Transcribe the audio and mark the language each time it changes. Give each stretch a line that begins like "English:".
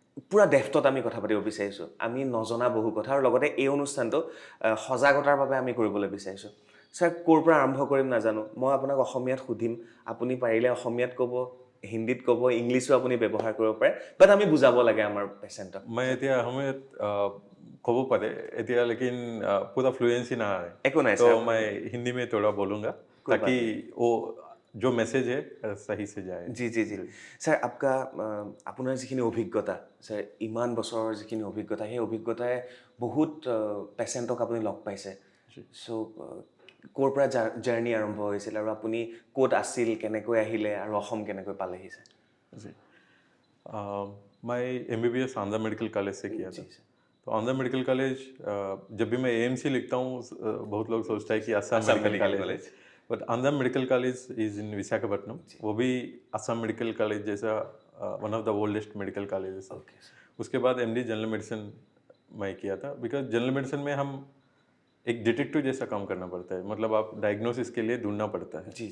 Assamese: পুৰা ডেফটত আমি কথা পাতিব বিচাৰিছোঁ আমি নজনা বহু কথা আৰু লগতে এই অনুষ্ঠানটো সজাগতাৰ বাবে আমি কৰিবলৈ বিচাৰিছোঁ স্যাৰ ক'ৰ পৰা আৰম্ভ কৰিম নাজানো মই আপোনাক অসমীয়াত সুধিম আপুনি পাৰিলে অসমীয়াত ক'ব হিন্দীত ক'ব ইংলিছো আপুনি ব্যৱহাৰ কৰিব পাৰে বাট আমি বুজাব লাগে আমাৰ পেচেণ্টক মই এতিয়া অসমীয়াত ক'ব পাৰে এতিয়া
Hindi: लेकिन पूरा फ्लुएंसी ना है
Assamese: একো নাই
Hindi: तो
Assamese: স্যাৰ
Hindi: मैं हिंदी में थोड़ा बोलूँगा ताकि वो जो मैसेज है सही से जाए
Assamese: জি স্যাৰ আপোনাৰ যিখিনি অভিজ্ঞতা স্যাৰ ইমান বছৰৰ যিখিনি অভিজ্ঞতা সেই অভিজ্ঞতাই বহুত পেচেণ্টক আপুনি লগ পাইছে চ' ক'ৰ পৰা জাৰ্ণি আৰম্ভ হৈছিল আৰু আপুনি ক'ত আছিল কেনেকৈ আহিলে আৰু অসম কেনেকৈ পালেহি স্যাৰ
Hindi: जी मैं MBBS आंध्रा मेडिकल कॉलेज से किया था तो आंध्रा मेडिकल कॉलेज जब भी मैं AMC लिखता हूँ बहुत लोग सोचता है कि Assam medical college but Andhra medical college
English: is in Visakhapatnam
Hindi: वो भी असम मेडिकल कॉलेज जैसा
English: one of the oldest medical colleges
Hindi: है उसके बाद MD जनरल मेडिसिन मैं किया था बिकॉज जनरल मेडिसिन में हम एक डिटेक्टिव जैसा काम करना पड़ता है मतलब आप डायग्नोसिस के लिए ढूंढना पड़ता है